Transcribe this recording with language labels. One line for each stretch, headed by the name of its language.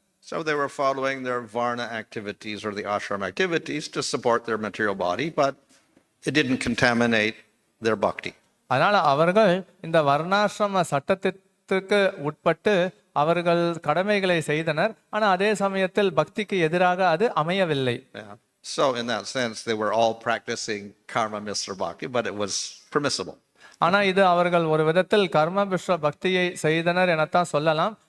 English: So they were following their varna activities or the ashram activities to support their material body, but it didn't contaminate their bhakti.
Tamil: அதனால அவர்கள் இந்த வர்ணாசிரம சட்டத்திற்கு உட்பட்டு அவர்கள் கடமைகளை செய்தனர். ஆனா அதே சமயத்தில் பக்திக்கு எதிராக அது அமையவில்லை.
English: So in that sense, they were all practicing karma misra bhakti, but it was permissible.
Tamil: ஆனா இது அவர்கள் ஒரு விதத்தில் கர்ம மிஸ்ர பக்தியை செய்தனர் எனத்தான் சொல்லலாம்.